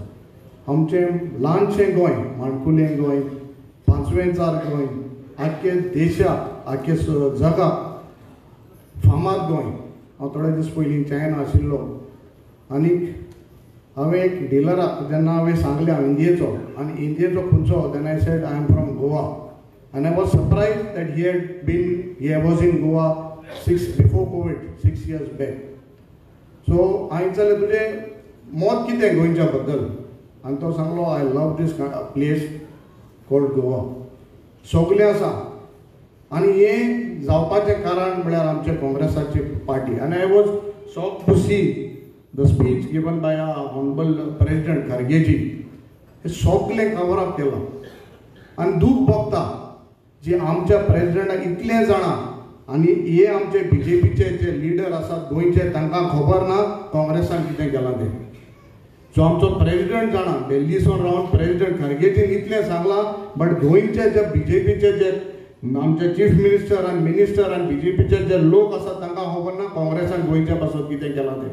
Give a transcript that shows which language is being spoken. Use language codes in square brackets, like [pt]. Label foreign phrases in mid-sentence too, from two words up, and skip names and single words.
[kok] आमचें ल्हानशें गोंय, माणकुलें गोंय, पांचवेंचार गोंय, आख्खे देशाक आख्खे जगाक फामाद गोंय. हांव थोडे दीस पयलीं चायना आशिल्लो आनीक हांवें एक डिलराक जेन्ना हांवें सांगलें हांव इंडियेचो आनी इंडियेचो खंयचो, [en] then I said I am from Goa आनी I was surprised that he was in Goa before Covid 6 years back. [kok] सो हांवें विचारलें तुजें मत कितें गोंयच्या बद्दल, आनी तो सांगलो [en] I love this place called Goa. [kok] सगलें आसा आनी हें जावपाचें कारण म्हळ्यार आमचे काँग्रेसाची पार्टी. [en] आनी I was shocked to see the speech given by Honorable President Khargeji. [kok] हे सगलें [en] cover up [kok] केलां आनी दूख भोगता जे आमच्या प्रेसिडेंटाक इतलें जाणां आनी हे आमचे BJPचे जे लिडर आसात गोंयचे तांकां खबर ना काँग्रेसान कितें केलां तें. जो आमचो प्रेसिडेंट जाणा, दिल्लीसून रावन प्रेसिडेंट खरगेजीन इतलें सांगलां, बट गोंयचे जे BJPचे जे आमचे [en] chief minister [kok] आनी मिनिस्टर आनी BJPचे जे लोक आसात तांकां खबर ना काँग्रेसान गोंयच्या पासत कितें केलां तें.